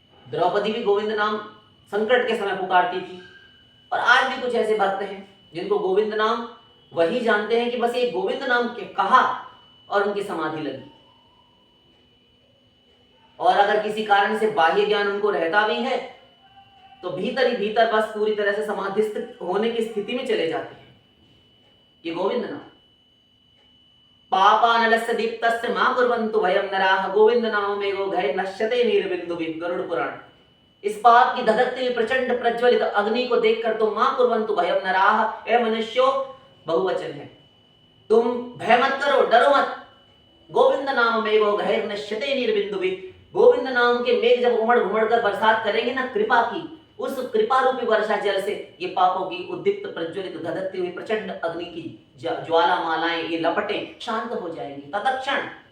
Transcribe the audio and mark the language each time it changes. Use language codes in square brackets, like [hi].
[hi] द्रौपदी भी गोविंद नाम संकट के समय पुकारती थी, और आज भी कुछ ऐसे भक्त हैं जिनको गोविंद नाम वही जानते हैं कि बस ये गोविंद नाम के कहा और उनकी समाधि लगी। और अगर किसी कारण से बाह्य ज्ञान उनको रहता भी है तो भीतर ही भीतर बस पूरी तरह से समाधिस्थ होने की स्थिति में चले जाते हैं। ये गोविंद नाम। [sa] पापानलस्य दीप्तस्य मा कुर्वन्तु भयं नराः गोविंद नाममेवो घै नश्यते निर्बिन्दुभिः, गरुड़ पुराण। [hi] इस पाप की धधकती हुई प्रचंड प्रज्वलित अग्नि को देखकर तुम [sa] मा कुर्वन्तु भयं नराः, [hi] ए मनुष्यों, बहुवचन है, तुम भय मत करो, डरो मत। [sa] गोविंद नाममेवो घै नश्यते निर्बिन्दुभिः, [hi] गोविंद नाम के मेघ जब उमड़ घुमड़ कर बरसात करेंगे ना कृपा की, उस कृपा रूपी वर्षा जल से ये पापों की उद्दीप्त प्रज्वलित धधकती हुई प्रचंड अग्नि की ज्वाला मालाएं, ये लपटें शांत हो जाएंगी तत्क्षण।